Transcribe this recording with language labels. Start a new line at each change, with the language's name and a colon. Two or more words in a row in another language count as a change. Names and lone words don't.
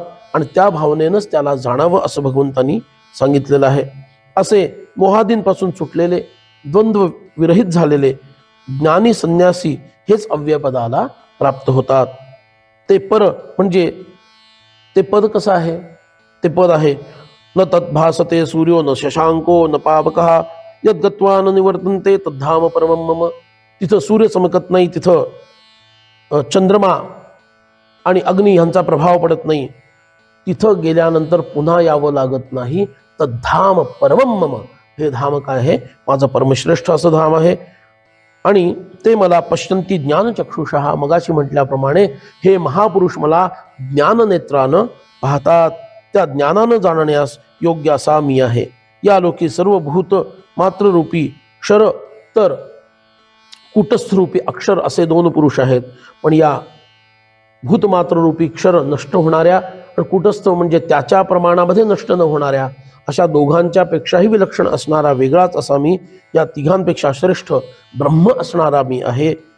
Marathi: आणि त्या भावनेनंच त्याला जाणावं असं भगवंतांनी सांगितलेलं आहे. असे मोहादींपासून सुटलेले, द्वंद्व विरहित झालेले ज्ञानी संन्यासी हेच अव्ययपदाला प्राप्त होतात. ते पर म्हणजे ते पद कसं आहे, ते पद आहे,
Sanskrit: न तद्भासते सूर्यो न शशांको न पावकः यद्गत्वा न निवर्तन्ते तद्धाम परमं मम.
Marathi: तिथं सूर्य चमकत नाही, तिथं चंद्रमा आणि अग्नी यांचा प्रभाव पडत नाही, तिथं गेल्यानंतर पुन्हा यावं लागत नाही.
Sanskrit: तद्धाम परमं मम,
Marathi: हे धाम काय आहे, माझं परमश्रेष्ठ असं धाम आहे. आणि ते मला
Sanskrit: पश्यन्ति ज्ञानचक्षुषः,
Marathi: मगाशी म्हटल्याप्रमाणे हे महापुरुष मला ज्ञाननेत्रानं पाहतात. त्या ज्ञानानं जाणण्यास योग्य असा मी आहे. या लोकी सर्व भूत मात्ररूपी क्षर तर कुटस्थरूपी अक्षर असे दोन पुरुष आहेत. पण या भूतमात्ररूपी क्षर नष्ट होणाऱ्या, कुटस्थ म्हणजे त्याच्या प्रमाणामध्ये नष्ट न होणाऱ्या, अशा दोघांच्या पेक्षाही विलक्षण असणारा, वेगळाच असा मी, या तिघांपेक्षा श्रेष्ठ ब्रह्म असणारा मी आहे.